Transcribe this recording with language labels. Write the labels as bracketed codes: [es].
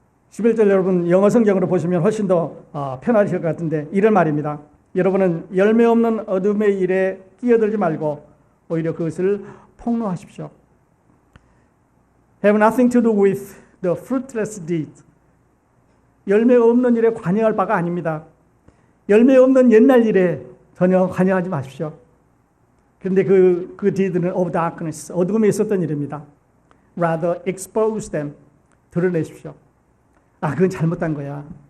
[ko] (11절) 여러분 영어 성경으로 보시면 훨씬 더 편하실 것 같은데 이런 말입니다. 여러분은 열매 없는 어둠의 일에 끼어들지 말고 오히려 그것을 폭로하십시오. [en] Have nothing to do with the fruitless deed. [ko] 열매 없는 일에 관여할 바가 아닙니다. 열매 없는 옛날 일에 전혀 관여하지 마십시오. 그런데 그 deed는 [en] of darkness, [ko] 어둠에 있었던 일입니다. [en] Rather expose them. [ko] 드러내십시오. 그건 잘못한 거야.